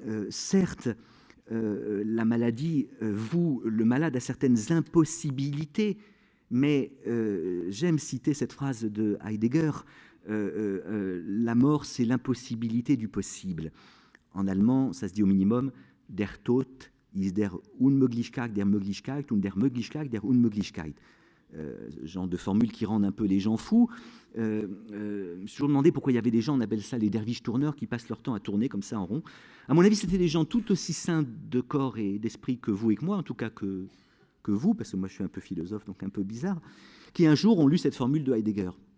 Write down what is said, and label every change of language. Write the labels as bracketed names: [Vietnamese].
[French] Certes, la maladie voue le malade à certaines impossibilités, mais j'aime citer cette phrase de Heidegger, la mort, c'est l'impossibilité du possible. En allemand, ça se dit au minimum, [German] der Tod ist der Unmöglichkeit der Möglichkeit und der Möglichkeit der Unmöglichkeit. [French] Genre de formules qui rendent un peu les gens fous. Je me suis toujours demandé pourquoi il y avait des gens, on appelle ça les derviches tourneurs, qui passent leur temps à tourner comme ça en rond. À mon avis, c'était des gens tout aussi sains de corps et d'esprit que vous et que moi, en tout cas que vous, parce que moi je suis un peu philosophe, donc un peu bizarre, qui un jour ont lu cette formule de Heidegger.